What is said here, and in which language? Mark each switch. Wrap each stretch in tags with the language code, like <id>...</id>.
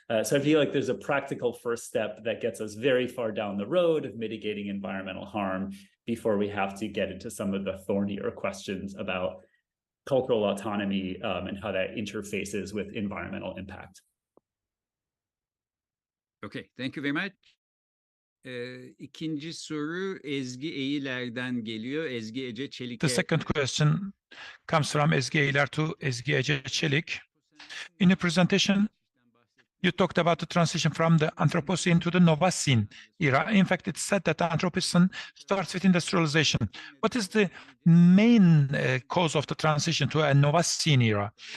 <en>So I feel like there's a practical first step that gets us very far down the road of mitigating environmental harm before we have to get into some of the thornier questions about cultural autonomy and how that interfaces with environmental impact. Okay, thank you very much.</en> <tr>İkinci soru Ezgi Eyiler'den geliyor. Ezgi Ece Çelik.</tr> <en>The second question comes from Ezgi Eyiler to Ezgi Ece Çelik. In your presentation, you talked about the transition from the Anthropocene to the Novacene era. In fact, it's said that the Anthropocene starts with industrialization. What is the main cause of the transition to a Novacene era?</en>